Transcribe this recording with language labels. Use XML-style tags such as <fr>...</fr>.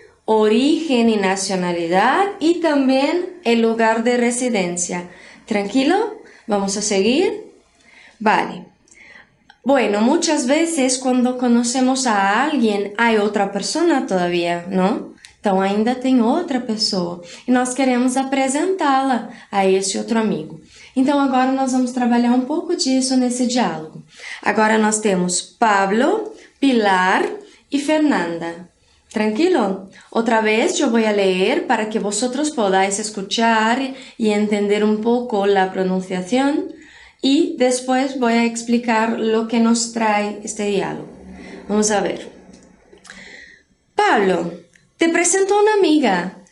<es>origen y nacionalidad y también el lugar de residencia. ¿Tranquilo? ¿Vamos a seguir? Vale. Bueno, muchas veces cuando conocemos a alguien hay outra persona todavía, não?</es> <pt>Então ainda tem outra pessoa e nós queremos apresentá-la a esse outro amigo. Então agora nós vamos trabalhar um pouco disso nesse diálogo. Agora nós temos Pablo, Pilar e Fernanda. Tranquilo?</pt> <es>Otra vez yo voy a leer para que vosotros podáis escuchar y entender un poco la pronunciación y después voy a explicar lo que nos trae este diálogo. Vamos a ver. Pablo, te presento a una amiga.</es>